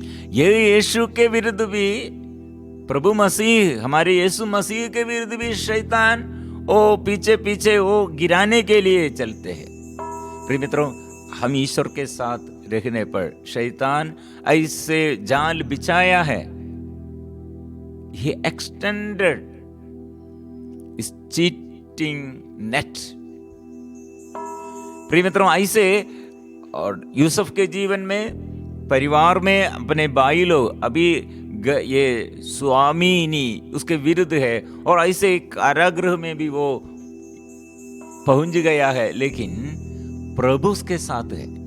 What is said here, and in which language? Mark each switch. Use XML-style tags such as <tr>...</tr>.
<hi>ये यीशु के विरुद्ध भी, प्रभु मसीह, हमारे यीशु मसीह के विरुद्ध भी शैतान वो पीछे वो गिराने के लिए चलते हैं। प्रिय मित्रों, हम ईश्वर के साथ रहने पर शैतान ऐसे जाल बिछाया है।</hi> <en>He extended his cheating net।</en> <hi>प्रिय मित्रों, ऐसे और यूसुफ के जीवन में, परिवार में अपने भाई लोग, अभी ये स्वामिनी उसके विरुद्ध है और ऐसे कारागृह में भी वो पहुंच गया है, लेकिन प्रभु उसके साथ है।</hi>